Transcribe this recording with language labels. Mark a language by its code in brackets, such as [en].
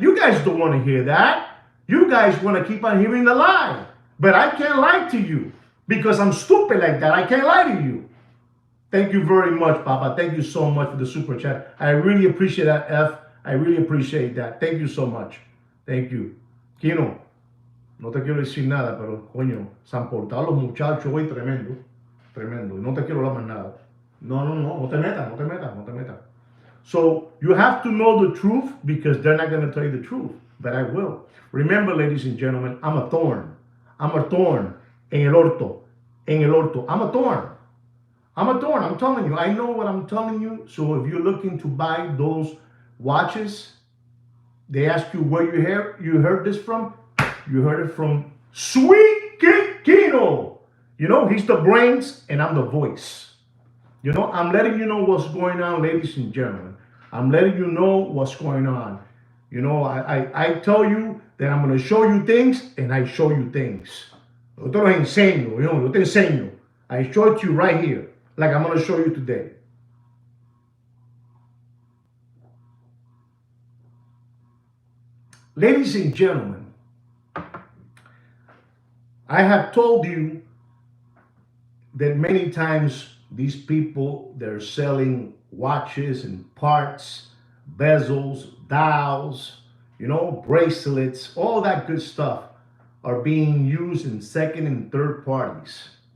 [en] You guys don't want to hear that. You guys want to keep on hearing the lie. But I can't lie to you because I'm stupid like that. I can't lie to you. Thank you very much, Papa. Thank you so much for the super chat. I really appreciate that, F. I really appreciate that. Thank you so much. Thank you. [es] Kino, no te quiero decir nada, pero coño, se han portado los muchachos hoy tremendo. Tremendo. Y no te quiero hablar más nada. No, no, no. No te metas, no te metas, no te metas. [en] So you have to know the truth because they're not going to tell you the truth. But I will. Remember, ladies and gentlemen, I'm a thorn. I'm a thorn. [es] En el orto. En el orto. [en] I'm a thorn. I'm a thorn. I'm telling you. I know what I'm telling you. So if you're looking to buy those watches, they ask you where you heard this from. You heard it from Sweet Kino. He's the brains and I'm the voice. I'm letting you know what's going on, ladies and gentlemen. I'm letting you know what's going on. I tell you that I'm going to show you things and I show you things. [es] Yo te lo enseño, yo te enseño. [en] I show it to you right here, like I'm going to show you today. Ladies and gentlemen, I have told you that many times these people, they're selling watches and parts, bezels, dials, bracelets, all that good stuff are being used in second and third parties.